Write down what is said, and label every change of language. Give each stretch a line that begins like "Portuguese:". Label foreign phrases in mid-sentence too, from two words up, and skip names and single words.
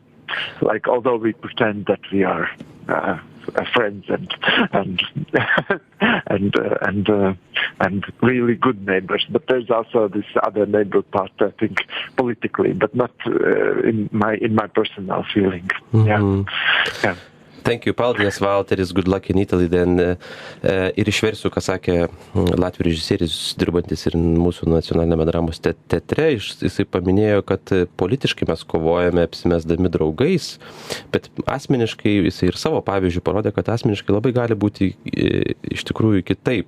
English: Although we pretend that we are friends and really good neighbors, but there's also this other neighbor part, I think, politically, but not in my personal feeling. Yeah. Thank you, Paldies, Valteris, good luck in Italy. Then,
Lithuanian: ir išversiu, ką sakė Latvijos režisierius, dirbantis ir mūsų nacionalinėme dramos teatre. Jisai paminėjo, kad politiškai mes kovojame apsimesdami draugais, bet asmeniškai jisai ir savo pavyzdžių parodė, kad asmeniškai labai gali būti iš tikrųjų kitaip.